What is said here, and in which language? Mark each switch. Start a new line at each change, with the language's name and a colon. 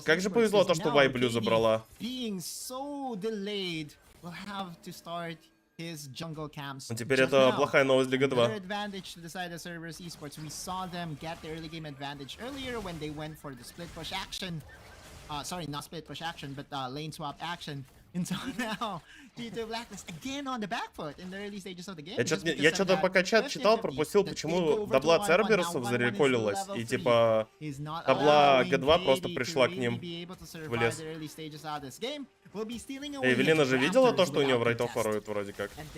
Russian: Как же повезло то, что Вай Блю забрала. Ну, теперь это плохая новость для G2.
English: Sorry, not split push action, but lane swap action. And so now, G2 Blacklist again on the back foot in the early stages of the game.
Russian: Я что-то пока чат читал, пропустил, почему табла Церберусов зареколилась, и типа табла G2 просто пришла к ним в лес. Эвелина же видела то, что у нее в райтов воруют вроде как.